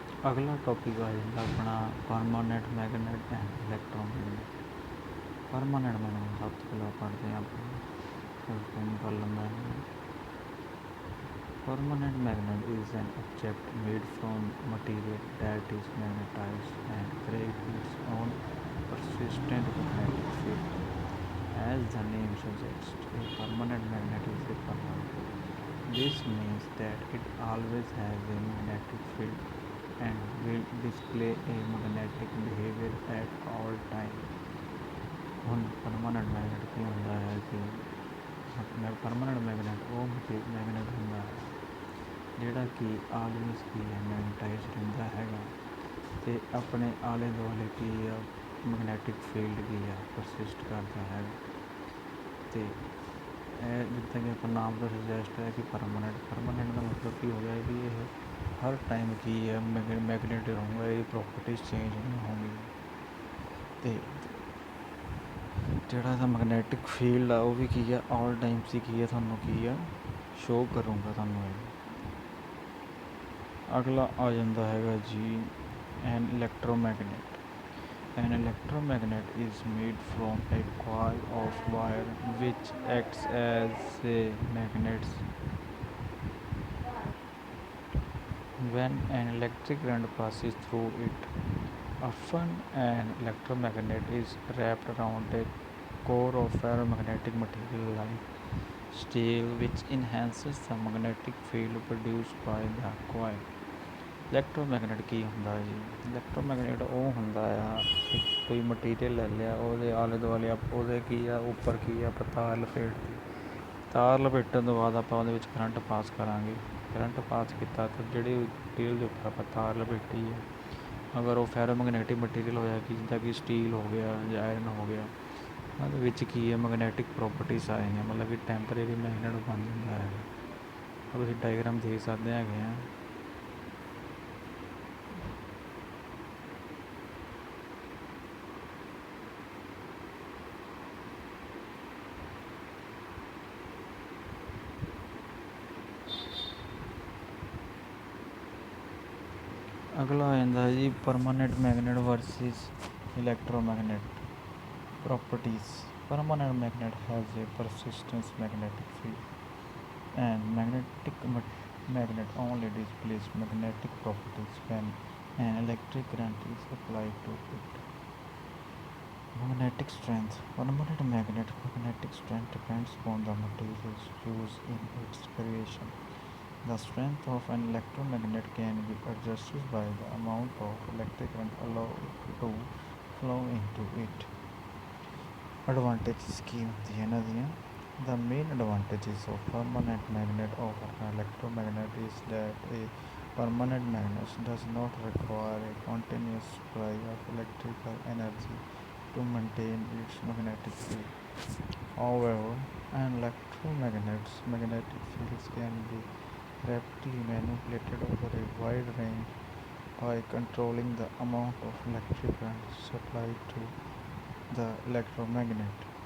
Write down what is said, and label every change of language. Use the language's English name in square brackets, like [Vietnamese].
[Punjabi] ਅਗਲਾ ਟੋਪਿਕ ਆ ਜਾਂਦਾ ਆਪਣਾ ਪਰਮਾਨੈਂਟ ਮੈਗਨੈਟ ਐਂਡ ਇਲੈਕਟ੍ਰੋਮੈਗਨੈਟ। ਪਰਮਾਨੈਂਟ ਮੈਗਨੈਟ ਸਭ ਤੋਂ ਪਹਿਲਾਂ ਪੜ੍ਹਦੇ ਹਾਂ ਆਪਾਂ, ਕਰ ਲੈਂਦਾ ਹੈ। [English] Permanent magnet is an object made from material that is magnetized and creates its own persistent magnetic field. As the name suggests, a permanent magnet is a permanent. This means that it always has a magnetic field and will display a magnetic behavior at all times. [Punjabi] ਹੁਣ permanent ਮੈਗਨੈਟ ਕੀ ਹੁੰਦਾ ਹੈ ਕਿ permanent ਮੈਗਨੈਟ ਉਹ ਮੈਗਨੈਟ ਹੁੰਦਾ ਹੈ ਜਿਹੜਾ ਕਿ always ਕੀ ਹੈ ਮੈਗਨੇਟਾਈਜ਼ ਰਹਿੰਦਾ ਹੈਗਾ ਅਤੇ ਆਪਣੇ ਆਲੇ ਦੁਆਲੇ ਕੀ ਆ ਮੈਗਨੈਟਿਕ ਫੀਲਡ ਕੀ ਆ ਪਰਸਿਸਟ ਕਰਦਾ ਹੈਗਾ। ਅਤੇ ਇਹ ਜਿੱਦਾਂ ਕਿ ਆਪਾਂ ਨਾਮ ਦਾ ਸੁਜੈਸਟ ਹੈ ਕਿ ਪਰਮਾਨੈਂਟ ਦਾ ਮਤਲਬ ਕੀ ਹੋ ਗਿਆ ਵੀ ਇਹ ਹਰ ਟਾਈਮ ਕੀ ਹੈ ਮੈਗਨੇਟ ਰਹੂਗਾ, ਇਹਦੀ ਪ੍ਰੋਪਰਟੀਜ਼ ਚੇਂਜ ਨਹੀਂ ਹੋਣਗੀਆਂ। ਅਤੇ ਜਿਹੜਾ ਇਹਦਾ ਮੈਗਨੈਟਿਕ ਫੀਲਡ ਆ ਉਹ ਵੀ ਕੀ ਆ ਆਲ ਟਾਈਮਸ ਹੀ ਕੀ ਆ ਤੁਹਾਨੂੰ ਕੀ ਆ ਸ਼ੋਅ ਕਰੂੰਗਾ ਤੁਹਾਨੂੰ ਇਹ। ਅਗਲਾ ਆ ਜਾਂਦਾ ਹੈਗਾ ਜੀ ਐਨ electromagnet. [English] An electromagnet is made from a coil of wire which acts as a magnet. When an electric current passes through it, often an electromagnet is wrapped around a core of ferromagnetic material like steel, which enhances the magnetic field produced by the coil. [Punjabi] Electromagnet ਕੀ ਹੁੰਦਾ ਜੀ, electromagnet ਉਹ ਹੁੰਦਾ ਆ ਇੱਕ ਕੋਈ material ਲੈ ਲਿਆ, ਉਹਦੇ ਆਲੇ ਦੁਆਲੇ ਉਹਦੇ ਕੀ ਆ ਉੱਪਰ ਕੀ ਆ ਆਪਾਂ ਤਾਰ ਲਪੇਟਤੀ, ਤਾਰ ਲਪੇਟਣ ਤੋਂ ਬਾਅਦ ਆਪਾਂ ਉਹਦੇ ਵਿੱਚ ਕਰੰਟ ਪਾਸ ਕਰਾਂਗੇ। ਕਰੰਟ ਪਾਸ ਕੀਤਾ ਤਾਂ ਜਿਹੜੀ ਮਟੀਰੀਅਲ ਦੇ ਉੱਪਰ ਆਪਾਂ ਤਾਰ ਲਪੇਟੀ ਹੈ, ਅਗਰ ਉਹ ਫੈਰੋਮੈਗਨੈਟਿਕ ਮਟੀਰੀਅਲ ਹੋਇਆ ਕਿ ਜਿੱਦਾਂ ਕਿ ਸਟੀਲ ਹੋ ਗਿਆ ਜਾਂ ਆਇਰਨ ਹੋ ਗਿਆ, ਉਹਦੇ ਵਿੱਚ ਕੀ ਹੈ ਮੈਗਨੈਟਿਕ ਪ੍ਰੋਪਰਟੀਜ਼ ਆ ਜਾਂਦੀਆਂ, ਮਤਲਬ ਕਿ ਟੈਂਪਰੇਰੀ ਮੈਗਨੈਟ ਬਣ ਜਾਂਦਾ ਹੈ। ਤੁਸੀਂ ਡਾਇਗਰਾਮ ਦੇਖ ਸਕਦੇ ਹੈਗੇ ਆ। ਅਗਲਾ ਆ ਜਾਂਦਾ ਜੀ permanent ਮੈਗਨੈਟ versus electromagnet properties. [English] Permanent magnet has a persistent magnetic field and magnet only displays magnetic properties when an electric current is applied to it. Magnetic strength. Permanent magnetic strength depends upon the materials used in its creation. The strength of an electromagnet can be adjusted by the amount of electric current allowed to flow into it. [Punjabi] Advantages ਕੀ ਹੁੰਦੀਆਂ ਇਹਨਾਂ ਦੀਆਂ? [English] The main advantages of permanent magnet over an electromagnet is that a permanent magnet does not require a continuous supply of electrical energy to maintain its magnetic field. However, And electromagnets, magnetic fields can be rapidly manipulated over a wide range by controlling the amount of electric current supplied to the electromagnet.